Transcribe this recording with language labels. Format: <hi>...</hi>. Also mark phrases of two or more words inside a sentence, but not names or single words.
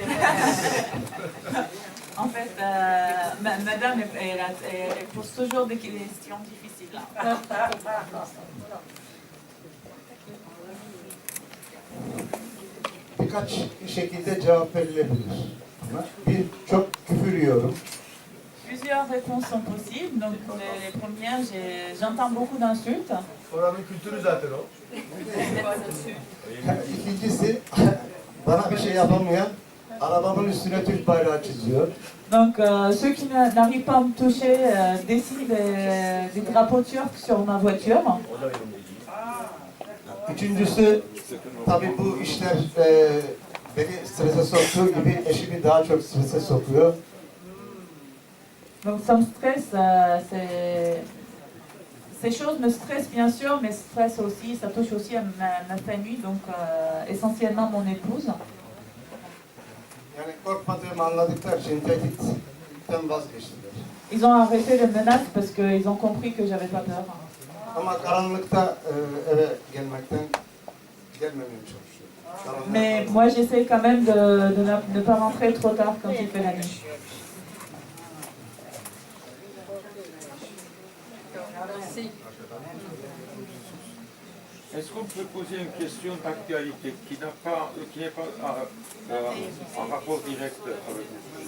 <fr>En fait, madame, elle pose toujours des questions difficiles.</fr> <tr>Birkaç şekilde cevap verilebilir. Bir, çok küfür yiyorum.</tr> <fr>Plusieurs réponses sont possibles. Donc, les premières, j'entends beaucoup d'insultes.</fr> <tr>Oranın kültürü zaten o. İkincisi, bana bir şey yapamayan arabamın üstüne Türk bayrağı çiziyor.</tr> <fr>Donc, ceux qui n'arrivent pas à me toucher dessinent des drapeaux turcs sur ma voiture.</fr> <tr>Üçüncüsü, tabii bu işler beni strese soktuğu gibi eşimi daha çok strese sokuyor.</tr> <fr>Donc ça me stresse, ces choses me stressent bien sûr, mais stressent aussi, ça touche aussi à ma famille, donc essentiellement mon épouse.</fr> <tr>Yani korkmadığımı anladıkları için tehditten vazgeçtiler.</tr> <fr>Ils ont arrêté les menaces parce qu'ils ont compris que j'avais pas peur.</fr> <tr>Ama karanlıkta eve gelmemeye çalışıyorum.</tr> <fr>Mais moi j'essaie quand même de ne pas rentrer trop tard quand il fait la nuit. Merci. Est-ce qu'on peut poser une question d'actualité qui n'est pas en rapport direct avec vous?</fr>